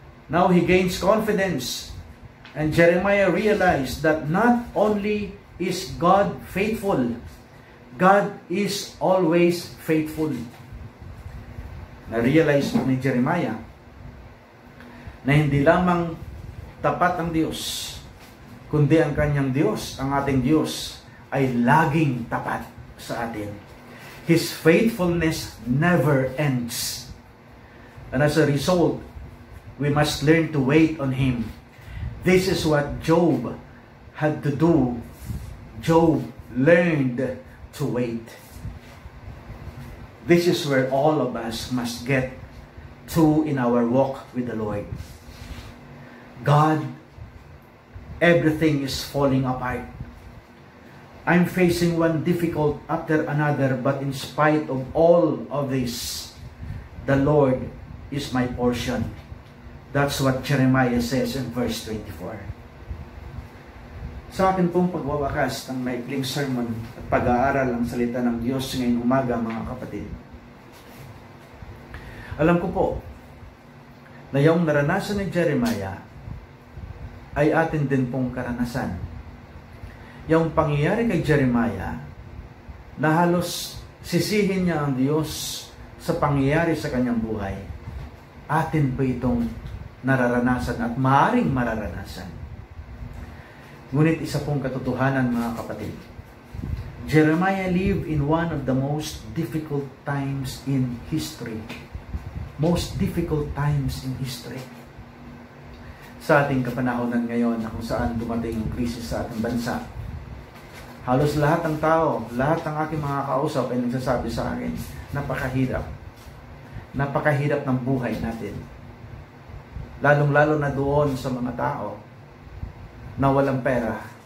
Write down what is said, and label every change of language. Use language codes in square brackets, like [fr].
[en] Now he gains confidence. And Jeremiah realized that not only is God faithful, God is always faithful. [tl] Na-realize ni Jeremiah na hindi lamang tapat ang Diyos, kundi ang kanyang Diyos, ang ating Diyos, ay laging tapat sa atin. [en] His faithfulness never ends. And as a result, we must learn to wait on Him. This is what Job had to do. Job learned to wait. This is where all of us must get to in our walk with the Lord. God, everything is falling apart. I'm facing one difficult after another, but in spite of all of this, the Lord is my portion. That's what Jeremiah says in verse 24. [tl] Sa akin pong pagwawakas ng maikling sermon at pag-aaral ang salita ng Diyos ngayong umaga, mga kapatid. Alam ko po na yung naranasan ni Jeremiah ay atin din pong karanasan. Yung pangyayari kay Jeremiah na halos sisihin niya ang Diyos sa pangyayari sa kanyang buhay, atin po itong nararanasan at maaaring mararanasan. Ngunit isa pong katotohanan, mga kapatid, [en] Jeremiah lived in one of the most difficult times in history. Most difficult times in history. [tl] Sa ating kapanahonan ngayon na kung saan dumating ang krisis sa ating bansa, halos lahat ng tao, lahat ng aking mga kausap ay nagsasabi sa akin, napakahirap. Napakahirap ng buhay natin. Lalong-lalo na doon sa mga tao na walang pera.